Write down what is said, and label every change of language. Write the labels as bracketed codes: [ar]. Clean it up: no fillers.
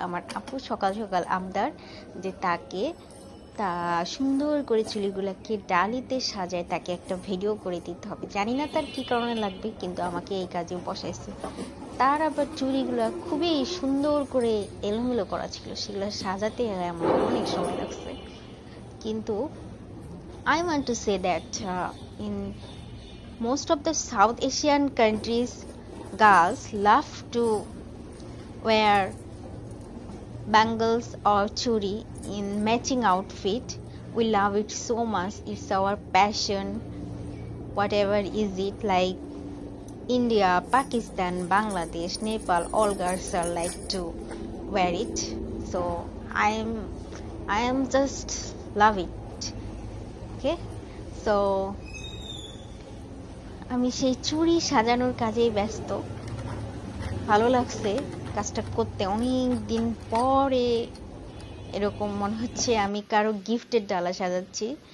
[bn] আমার আপু সকাল সকাল আবদার যে তাকে সুন্দর করে চুড়িগুলোকে ডালিতে সাজায় তাকে একটা ভিডিও করে দিতে হবে। জানি না তার কি কারণে লাগবে, কিন্তু আমাকে এই কাজে বসাইছে। তার আবার চুড়িগুলো খুবই সুন্দর করে এলোমেলো করা ছিল, সেগুলো সাজাতে আমার অনেক সময় লাগছে। [en] কিন্তু I want to say that in most of the South Asian countries, girls love to wear bangles or churi in matching outfit. We love it so much. It's our passion. Whatever is it, like India, Pakistan, Bangladesh, Nepal, all girls are like to wear it. So I am just love it. [bn] Okay, so আমি সেই চুড়ি সাজানোর কাজেই ব্যস্ত। ভালো লাগছে কাজটা করতে, অনেক দিন পরে এরকম মনে হচ্ছে আমি কারো গিফটের ডালা সাজাচ্ছি।